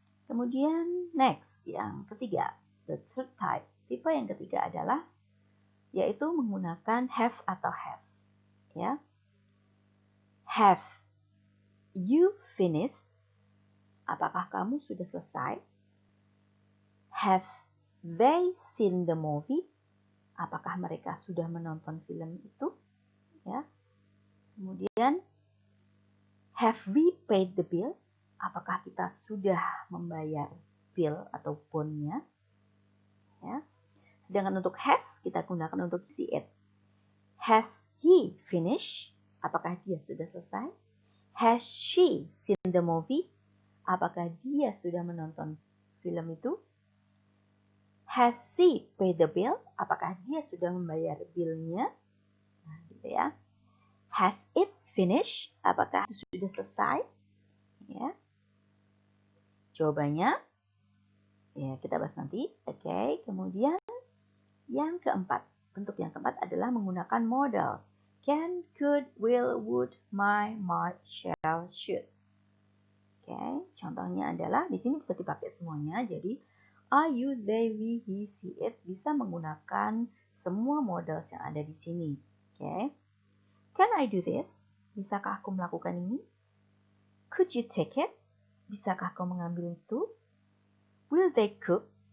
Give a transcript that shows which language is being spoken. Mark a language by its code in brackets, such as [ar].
[id] Kemudian next, yang ketiga, [en] the third type. [id] Tipe yang ketiga adalah yaitu menggunakan have atau has. Ya. [en] Have you finished? [id] Apakah kamu sudah selesai? [en] Have they seen the movie? [id] Apakah mereka sudah menonton film itu? Ya. [en] Kemudian, have we paid the bill? [id] Apakah kita sudah membayar bill atau bondnya? Ya. Sedangkan untuk has kita gunakan untuk isi it. [en] Has he finished? [id] Apakah dia sudah selesai? [en] Has she seen the movie? [id] Apakah dia sudah menonton film itu? [en] Has she paid the bill? [id] Apakah dia sudah membayar billnya? Nah, gitu ya. [en] Has it finished? [id] Apakah itu sudah selesai? Ya. Jawabannya ya kita bahas nanti. Oke, kemudian yang keempat. Bentuk yang keempat adalah menggunakan modals. [en] Can, could, will, would, might, shall, should. [id] Oke, contohnya adalah di sini bisa dipakai semuanya. Jadi I, you, they, we, he, she, it bisa menggunakan semua modals yang ada di sini. Oke. [en] Can I do this? [id] Bisakah aku melakukan ini? [en] Could you take it? [id] Bisakah kau mengambil itu? [en] Will they cook?